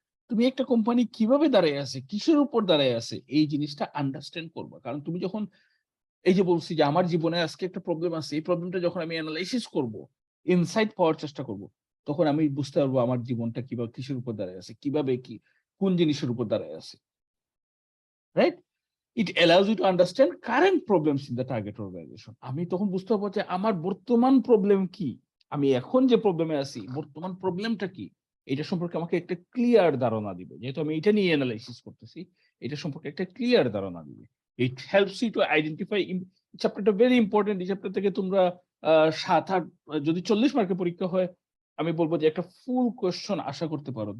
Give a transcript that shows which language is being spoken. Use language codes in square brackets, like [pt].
[bn] তুমি একটা কোম্পানি কিভাবে দাঁড়ায় আছে, কিসের উপর দাঁড়ায় আছে, এই জিনিসটা আন্ডারস্ট্যান্ড করবা। কারণ তুমি যখন, এই যে বলছি যে আমার জীবনে আজকে একটা প্রবলেম আছে, এই প্রবলেমটা যখন আমি অ্যানালাইসিস করব, ইনসাইট পাওয়ার চেষ্টা করব, তখন আমি বুঝতে পারবো আমার জীবনটা কিভাবে কিসের উপর দাঁড়ায় আছে, কিভাবে কি কোন জিনিসের উপর দাঁড়ায় আছে, right? [en] It allows you to understand current problems in the target organization. [bn] আমি তখন বুঝতে পারবো যে আমার বর্তমান প্রবলেম কি, আমি এখন যে প্রবলেমে আছি বর্তমান প্রবলেমটা কি, এটা সম্পর্কে আমাকে একটা ক্লিয়ার ধারণা দিবে। যেহেতু আমি এটা নিয়ে অ্যানালাইসিস করতেছি, এটা সম্পর্কে একটা ক্লিয়ার ধারণা দিবে। [en] It helps you to identify. [bn] চ্যাপ্টারটা ভেরি ইম্পর্টেন্ট। এই চ্যাপ্টার থেকে তোমরা 7-8, যদি 40 মার্কের পরীক্ষা হয়, আমি বলবো যে একটা ফুল কোয়েশ্চন আশা করতে পারো।